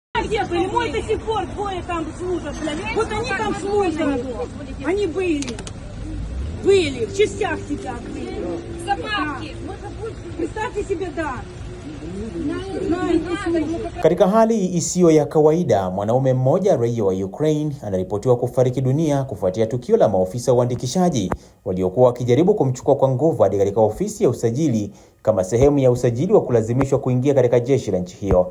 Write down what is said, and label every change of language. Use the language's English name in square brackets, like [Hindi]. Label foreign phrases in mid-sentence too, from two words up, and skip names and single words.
[Russian] где были? Мой до сих пор двое там служат. Вот они там служат. Они были. Были. В частях сидят. Собаки. Представьте себе, да. [Swahili] Katika hali isiyo ya kawaida, mwanaume mmoja raia wa Ukraine anaripotiwa kufariki dunia kufuatia tukio la maofisa uandikishaji waliokuwa wakijaribu kumchukua kwa nguvu hadi katika ofisi ya usajili kama sehemu ya usajili wa kulazimishwa kuingia katika jeshi la nchi hiyo.